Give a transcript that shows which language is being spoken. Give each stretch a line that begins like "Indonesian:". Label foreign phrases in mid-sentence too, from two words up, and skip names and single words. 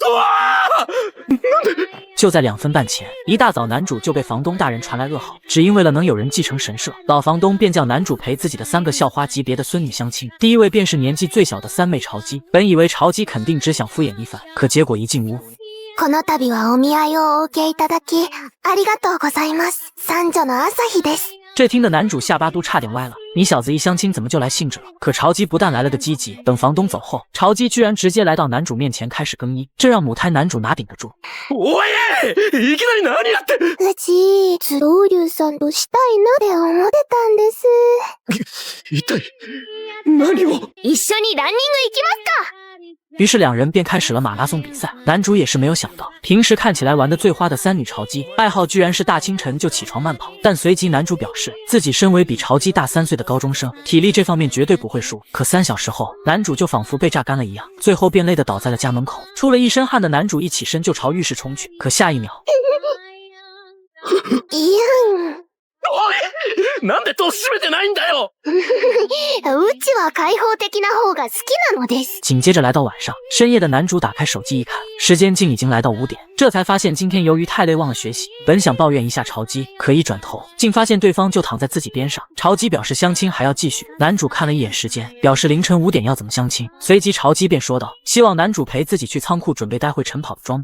Chinese: 就在2分半前，一大早男主就被房东大人传来噩耗，只因为了能有人继承神社，老房东便叫男主陪自己的3个校花级别的孙女相亲。第一位便是年纪最小的三妹朝姬。本以为朝姬肯定只想敷衍一番，可结果一进屋，
Japanese: この度はお見合いをお受けいただき、ありがとうございます。三女の朝日です。
Chinese: 这听得男主下巴都差点歪了，你小子一相亲怎么就来兴致了？可朝姬不但来了个积极，等房东走后，朝姬居然直接来到男主面前开始更衣，这让母胎男主哪顶得住？
Japanese: おい、いきなり何やって。うち、ずっと龍さんとしたいなって思ってたんです。一体何を？一緒にランニング行きますか？
Chinese: 于是2人便开始了马拉松比赛。男主也是没有想到，平时看起来玩得最花的3女朝姬，爱好居然是大清晨就起床慢跑。但随即男主表示，自己身为比朝姬大3岁的高中生，体力这方面绝对不会输。可3小时后，男主就仿佛被榨干了一样，最后便累得倒在了家门口。出了一身汗的男主一起身就朝浴室冲去，可下一秒，
Japanese: おい、なんで戸閉めてないんだよ。うちは開放的な方が好きなのです。
Chinese: 紧接着来到晚上，深夜的男主打开手机一看，时间竟已经来到5点，这才发现今天由于太累忘了学习。本想抱怨一下朝姬，可一转头竟发现对方就躺在自己边上。朝姬表示相亲还要继续，男主看了一眼时间，表示凌晨5点要怎么相亲。随即朝姬便说道，希望男主陪自己去仓库准备待会晨跑的装备。